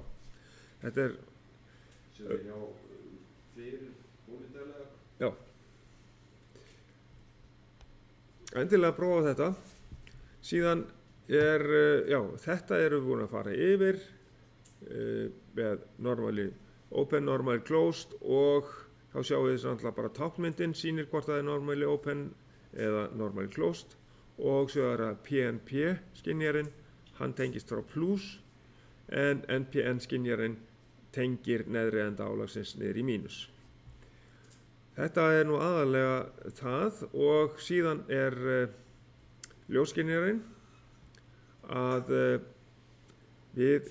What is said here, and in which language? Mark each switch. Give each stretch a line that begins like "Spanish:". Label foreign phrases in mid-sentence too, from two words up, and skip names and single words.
Icelandic: Þetta er. Sem er hjá fyrir olíudælega. Já. Endilega prófa þetta. Síðan þetta erum við búin að fara yfir með
English: normally open, normally closed
Icelandic: og þá sjáum við þess að bara táknmyndin sýnir hvort það er
English: normally open
Icelandic: eða
English: normally closed
Icelandic: og svo er það PNP skynjarinn, hann tengist frá plus en NPN skynjarinn tengir neðri enda álagsins niður í mínus. Þetta er nú aðalega það og síðan er ljósskynjarinn að við